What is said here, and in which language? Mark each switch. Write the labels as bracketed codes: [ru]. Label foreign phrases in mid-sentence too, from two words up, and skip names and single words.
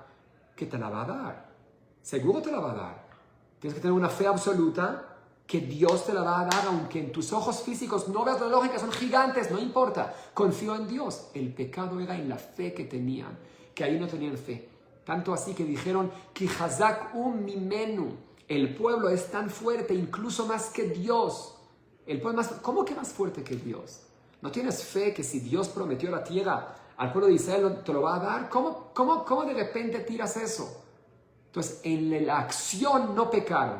[es] Que te la va a dar. Seguro te la va a dar. Tienes que tener una fe absoluta que Dios te la va a dar, aunque en tus ojos físicos no veas la lógica, son gigantes, no importa. Confío en Dios. El pecado era en la fe que tenían, que ahí no tenían fe. Tanto así que dijeron, [he] כי חזק ממנו. [es] El pueblo es tan fuerte, incluso más que Dios. El pueblo ¿cómo que más fuerte que Dios? ¿No tienes fe que si Dios prometió la tierra al pueblo de Israel te lo va a dar? ¿Cómo de repente tiras eso? Entonces, en la acción no pecaron.